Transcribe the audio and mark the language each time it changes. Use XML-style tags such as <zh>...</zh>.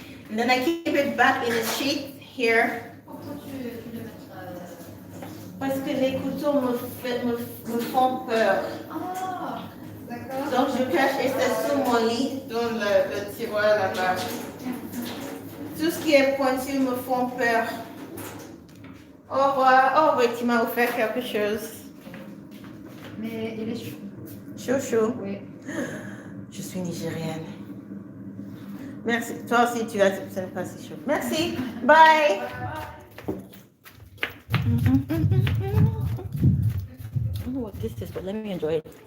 <en>And then I keep it back in a sheet here.</en> <fr>Pourquoi tu veux le mettre Parce que les couteaux me font peur. Ah, d'accord. Donc je cache et c'est sous mon lit, dans le tiroir là-bas. Tout ce qui est pointu me font peur. Au revoir. Oh oui, tu m'as offert quelque chose. Mais il est chaud. Chou. Oui. Je suis nigérienne. Merci. Toi aussi, tu as ce n'est pas si chaud. Merci. Bye.</fr> <en>I don't know what this is, but let me enjoy it.</en>